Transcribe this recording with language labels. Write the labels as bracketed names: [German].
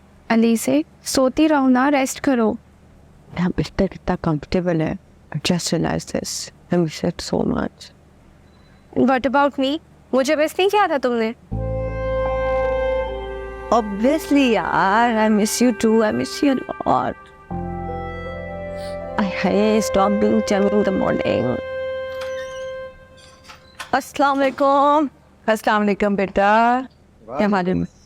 [Hindi] अलीजे, सोती रहो ना, रेस्ट करो। यहाँ बिस्तर कितना कंफर्टेबल है। [English] Just realize this. I miss it so much. What about me? [Hindi] मुझे मिस नहीं किया था तुमने? [English] Obviously यार, I miss you too. I miss you a lot. I hate stop being chummy in the morning. [Hindi] अस्सलाम वालेकुम। अस्सलाम वालेकुम बेटा। क्या मालूम?